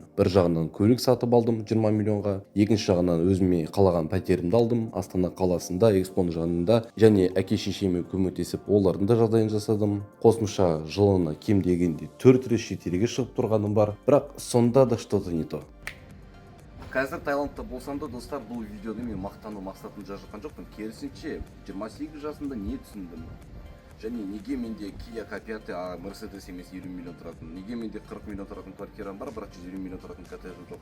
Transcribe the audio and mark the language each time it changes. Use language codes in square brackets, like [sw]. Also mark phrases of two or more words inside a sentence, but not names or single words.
[kk] Бір жағынан көлік сатып алдым 20 миллионға, екінші жағынан өзіме қалаған пәтерімді алдым, Астана қаласында, Экспоның жанында, және әке-шешеме көмектесіп, олардың да жағдайын жасадым. Қосымша жылына кем дегенде 4 рет шетелге шығып тұрғаным бар, бірақ сонда да [ru] что-то не то. [kk] Қазір Таиландта болсам да, достар, бұл видеода мен мақтану мақсатын жазған жоқпын. Керісінше, 28 жасында не түсіндім? Және неге менде Kia K5, Mercedes емес 20 миллион тұратын, неге менде 40 миллион тұратын квартирам бар, бірақ 120 миллион тұратын коттеджім жоқ.